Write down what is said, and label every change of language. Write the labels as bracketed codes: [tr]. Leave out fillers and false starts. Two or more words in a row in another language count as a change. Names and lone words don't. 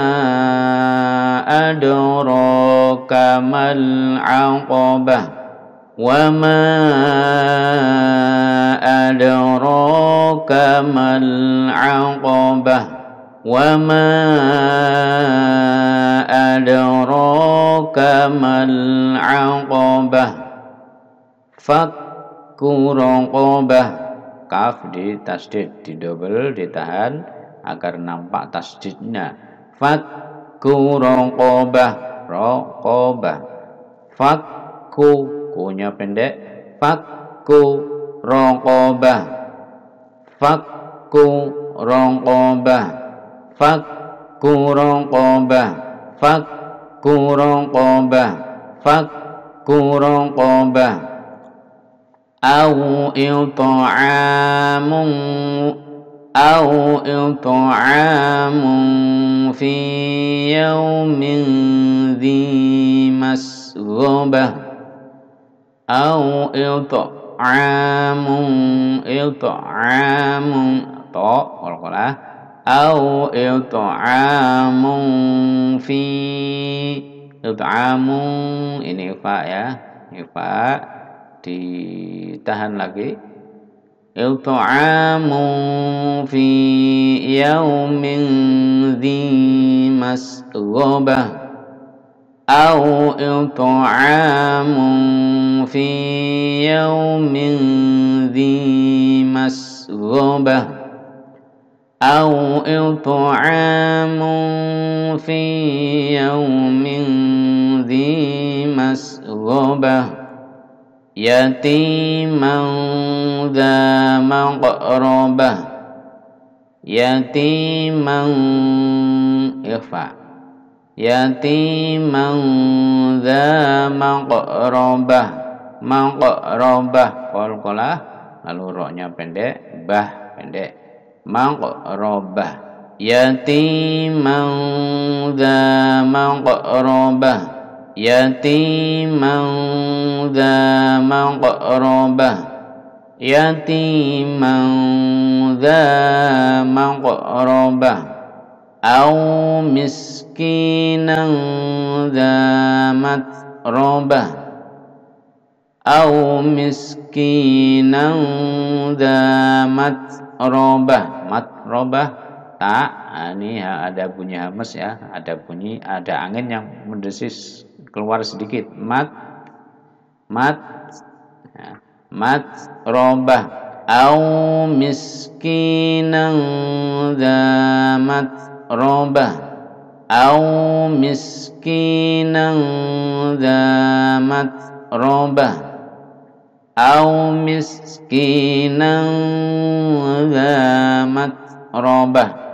[ar] أدراك ما العقبة وما أدراك ما العقبة وما أدراك ما العقبة فك رقبة [id] kaf di tasdid, di double ditahan agar nampak tasdidnya. [ar] فك رقبة رقبة. [id] Fakku kunya pendek. [ar] فك رقبة فك رقبة. فك رقبة فك رقبة. فك رقبة. أو إطعام في يوم ذي مسغبة أو إطعام أو إطعام في إطعام [id] ini fa ya fa ditahan lagi [ar] أو إطعام في يوم ذي مسغبة أو إطعام في يوم ذي مسغبة أو إطعام في يوم ذي مسغبة يتيما ذا مقربة يتيما إخفاء يتيما ذا مقربة مقربة [id] qalqalah lalu ra-nya pendek bah pendek [ar] مقربة يتيما ذا مقربة يتيما ذا مقربة يتيما ذا مقربة أو مسكينا ذا متربة أو مسكينا ذا متربة متربة [id] ini ada bunyi hamas ya, ada angin yang mendesis keluar sedikit. Mat ya. [ar] متربة أو مسكينا ذا متربة أو مسكينا ذا متربة أو مسكينا ذا متربة